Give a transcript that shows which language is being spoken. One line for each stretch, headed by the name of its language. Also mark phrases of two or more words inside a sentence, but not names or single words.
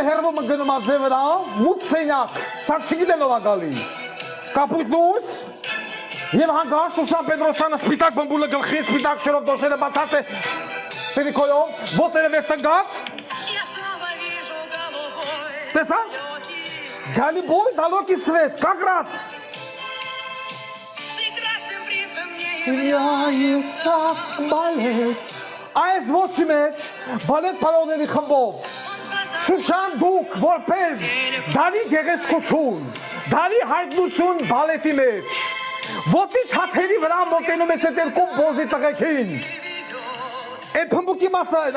Armenian: հերվում գնում է ձևը մութ սենյակ սա չգիտեմ ով է գալի կապույտ լույս եւ հանգար Շուշան Պետրոսյանը սպիտակ բմբուլը գլխին սպիտակ շերով դոշերը բացած է տերիկոյով ոտերը վեր տնկած տեսա
Russian: Голубой далекий свет, как раз является балет.
Armenian: Այս ոչ մեջ, բալետ պարողների խմբով, Շուշան դուք որպես դարի գեղեցկություն, դարի հայտնություն բալետի մեջ, ոտի թաթերի վրա մոտենում ես այդ երկու բոզի տղեկին, այդ փմբուկի մասը,